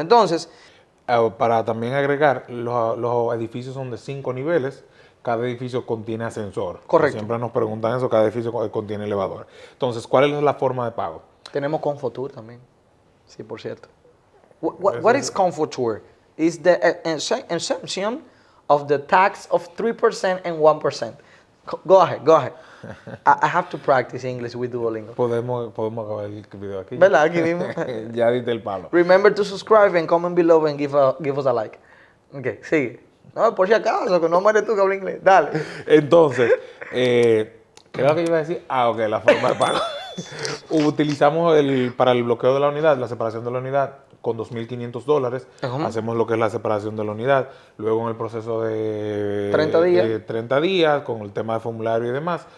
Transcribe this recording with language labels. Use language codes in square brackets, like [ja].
[es] Entonces... Para también agregar, los edificios son de 5 niveles, cada edificio contiene ascensor. Correcto. Siempre nos preguntan eso, cada edificio contiene elevador. Entonces, ¿cuál es la forma de pago? Tenemos Comfortour también, sí, por cierto. [en] What is Comfortour? It's the exemption of the tax of 3% and 1%. Go ahead. I have to practice English with Duolingo. [es] Podemos acabar el video aquí. ¿Verdad? Aquí mismo. Ya diste el palo. [en] Remember to subscribe and comment below and give us a like. [es] Ok, sigue. No, por si acaso, que no mueres tú que habla inglés. Dale. Entonces, ¿qué es lo que yo iba a decir? Ok, la forma de pago. Utilizamos para el bloqueo de la unidad, la separación de la unidad, con $2,500. Hacemos lo que es la separación de la unidad. Luego en el proceso de 30 días, con el tema de formulario y demás.